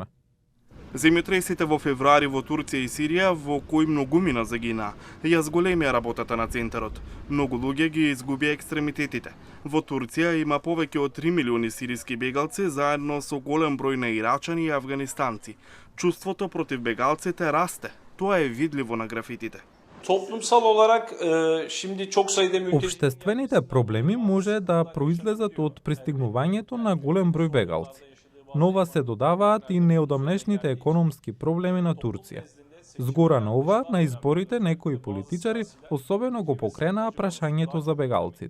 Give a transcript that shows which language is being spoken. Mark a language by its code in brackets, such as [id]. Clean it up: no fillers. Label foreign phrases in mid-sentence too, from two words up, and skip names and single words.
[mk] Земјотресите во февруари во Турција и Сирија, во кои многумина загинаа, ја зголемија работата на центарот. Многу луѓе ги изгубија екстремитетите. Во Турција има повеќе од 3 милиони сириски бегалци, заедно со голем број на ирачани и афганистанци. Чувството против бегалците расте. Тоа е видливо на графитите. [tr] Toplumsal olarak şimdi çok sayıda mülteci... [mk] Обштествените проблеми може да произлезат од пристигнувањето на голем број бегалци. Нова се додаваат и неодамнешните економски проблеми на Турција. Згора на ова, на изборите некои политичари особено го покренаа прашањето за бегалците.